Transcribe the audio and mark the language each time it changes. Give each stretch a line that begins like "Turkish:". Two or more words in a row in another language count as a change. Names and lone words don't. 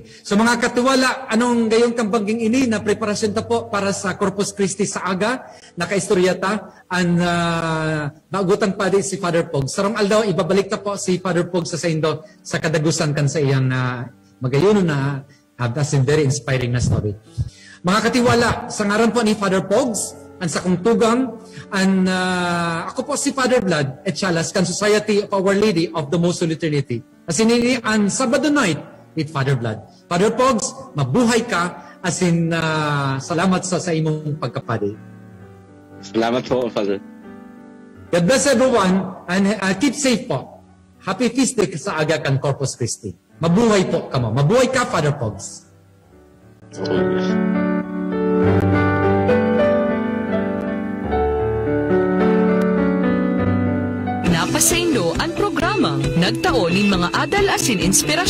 Bikol: So mga katuwala, anong gayong kambangging ini na preparasyon ta po para sa Corpus Christi sa aga, nakaistorya ta, ang naugutang pa si Father Pogs. Sarong aldaw, ibabalik ta po si Father Pogs sa Indo sa kadagusan kan sa iyang magayuno na
English: that's a very inspiring
Bikol: na story. Mga katiwala, sa ngaran po ni Father Pogs, ang sa kong tugang, ako po si Father Vlad Echalas, kan Society of Our Lady of the Most Holy Trinity. Asin ini ang Sabado night, with Father Vlad. Father Pogs, mabuhay ka, asin salamat sa imong pagkapadi. Salamat po, Father.
English: God bless everyone, and keep safe po. Happy Feast Day
Bikol: sa aga kan Corpus Christi. Mabuhay po kamo. Mabuhay ka, Father Pogs. Napasaindo ang programang nagtaon ng mga adal asin inspirasyon.